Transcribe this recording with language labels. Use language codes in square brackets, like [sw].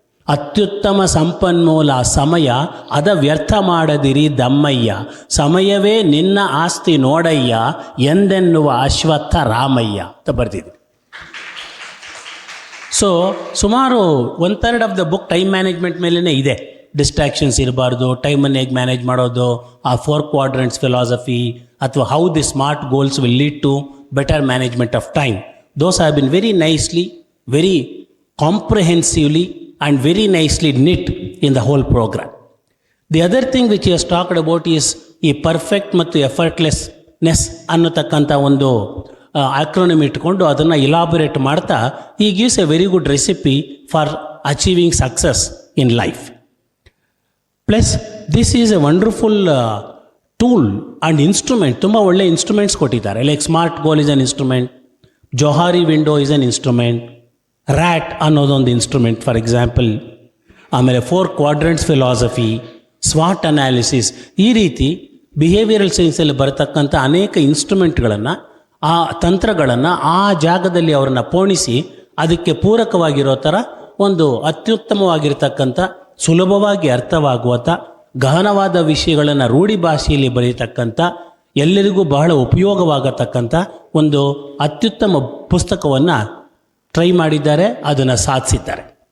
[kn] ಅತ್ಯುತ್ತಮ ಸಂಪನ್ಮೂಲ ಸಮಯ, ಅದ ವ್ಯರ್ಥ ಮಾಡದಿರಿ ದಮ್ಮಯ್ಯ, ಸಮಯವೇ ನಿನ್ನ ಆಸ್ತಿ ನೋಡಯ್ಯ ಎಂದೆನ್ನುವ ಅಶ್ವತ್ಥ ರಾಮಯ್ಯ ಅಂತ ಬರ್ತಿದ್ವಿ. ಸೊ ಸುಮಾರು [en] 1/3 of the book [kn] time management ಮೇಲೇ ಇದೆ. ಡಿಸ್ಟ್ರಾಕ್ಷನ್ಸ್ ಇರಬಾರ್ದು, ಟೈಮನ್ನು ಹೇಗೆ ಮ್ಯಾನೇಜ್ ಮಾಡೋದು, ಆ 4 ಕ್ವಾಡ್ರೆಂಟ್ಸ್ ಫಿಲಾಸಫಿ, ಅಥವಾ [en] How the smart goals will lead to better management of time. [kn] Those have been very nicely, very ಕಾಂಪ್ರಿಹೆನ್ಸಿವ್ಲಿ [en] and very nicely knit in the whole program. The other thing which he has talked about is [kn] ಈ perfect ಮತ್ತು ಎಫರ್ಟ್ಲೆಸ್ನೆಸ್ ಅನ್ನತಕ್ಕಂಥ ಒಂದು acronym ಇಟ್ಕೊಂಡು ಅದನ್ನು ಇಲಾಬೊರೇಟ್ ಮಾಡ್ತಾ [en] he gives a very good recipe for achieving success in life. Plus this is a wonderful tool and instrument. [kn] ತುಂಬ ಒಳ್ಳೆ instruments ಕೊಟ್ಟಿದ್ದಾರೆ. [en] like smart goal is an instrument, Johari window is an instrument, ರ್ಯಾಟ್ [kn] ಅನ್ನೋದೊಂದು [en] instrument for example, [kn] ಆಮೇಲೆ 4 ಕ್ವಾಡ್ರೆಂಟ್ಸ್ philosophy, ಸ್ವಾಟ್ analysis, ಈ ರೀತಿ behavioural ಸೈನ್ಸಲ್ಲಿ ಬರತಕ್ಕಂಥ ಅನೇಕ ಇನ್ಸ್ಟ್ರೂಮೆಂಟ್ಗಳನ್ನು, ಆ ತಂತ್ರಗಳನ್ನು ಆ ಜಾಗದಲ್ಲಿ ಅವರನ್ನು ಪೋಣಿಸಿ ಅದಕ್ಕೆ ಪೂರಕವಾಗಿರೋ ಥರ ಒಂದು ಅತ್ಯುತ್ತಮವಾಗಿರ್ತಕ್ಕಂಥ, ಸುಲಭವಾಗಿ ಅರ್ಥವಾಗುವಂಥ, ಗಹನವಾದ ವಿಷಯಗಳನ್ನು ರೂಢಿ ಭಾಷೆಯಲ್ಲಿ ಬರೀತಕ್ಕಂಥ, ಎಲ್ಲರಿಗೂ ಬಹಳ ಉಪಯೋಗವಾಗತಕ್ಕಂಥ ಒಂದು ಅತ್ಯುತ್ತಮ ಪುಸ್ತಕವನ್ನು ಟ್ರೈ ಮಾಡಿದ್ದಾರೆ, ಅದನ್ನು ಸಾಧಿಸಿದ್ದಾರೆ.